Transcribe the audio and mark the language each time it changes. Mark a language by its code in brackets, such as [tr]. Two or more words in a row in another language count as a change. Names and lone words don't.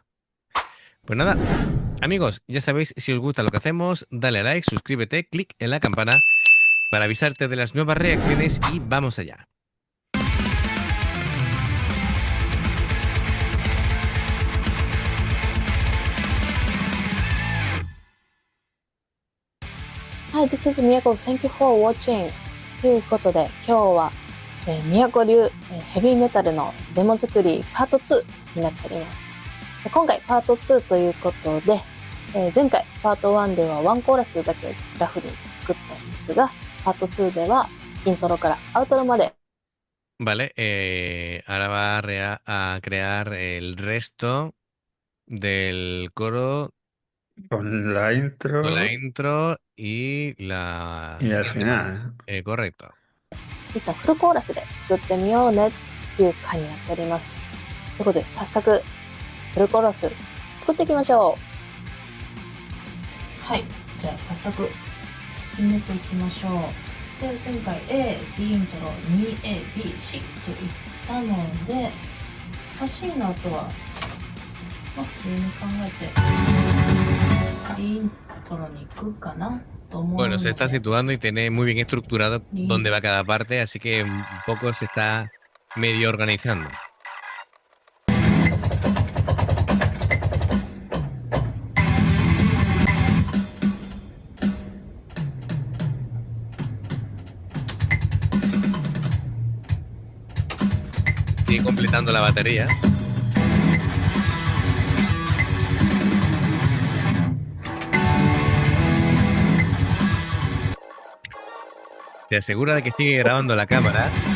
[es] Pues nada, amigos, ya sabéis, si os gusta lo que hacemos, dale a like, suscríbete, clic en la campana para avisarte de las nuevas reacciones y vamos allá. [en] はい、This is Miyako. Thank you for watching. [ja] ということで、今日は、宮古流、ヘビーメタルのデモ作りパート2になっております。今回パート2ということで、前回パート1ではワンコーラスだけラフに作ったんですが、パート2ではイントロからアウトロまで [es] Vale, ahora va a crear el resto del coro Con la con la intro intro y la y al siguiente parte. final. Correcto. [ja] いったフルコーラスで作ってみようねっていう回になっております。ということで、早速フルコーラス作っていきましょう。はい、じゃあ早速進めていきましょう。で、前回 A、B イントロ 2A、B、C と言ったので、C の後は、普通に考えて B イントロに行くかなと思う [es] Bueno, [ja] の [es] se [ja] で、 [es] está situando y tiene muy bien estructurado dónde va cada parte, así que un poco se está medio organizando. Sigue completando la batería. Se asegura de que sigue grabando la cámara.